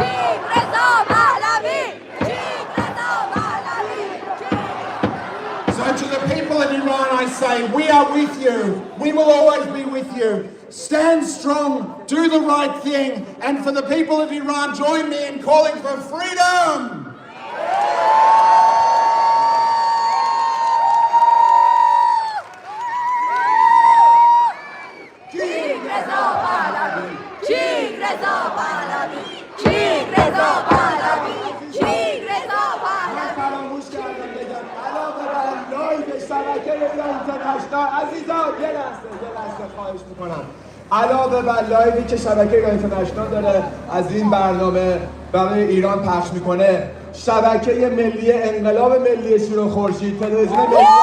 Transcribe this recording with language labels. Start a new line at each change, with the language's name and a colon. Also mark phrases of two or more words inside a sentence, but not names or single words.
English: Reza Pahlavi. say, we are with you. We will always be with you. Stand strong, do the right thing, and for the people of Iran, join me in calling for freedom. King Reza Pahlavi! King Reza Pahlavi! King Reza Pahlavi! King Reza Pahlavi!
Persian: فراموش کردم بگم علاوه بر لایو شبکه اینترنشنال عزیزان یه لحظه خواهش میکنم علاوه بر لایوی که شبکه ایران اینترنشنال داره از این برنامه برای ایران پخش میکنه شبکه ملی انقلاب ملی شور و خورشید تلویزیون ملی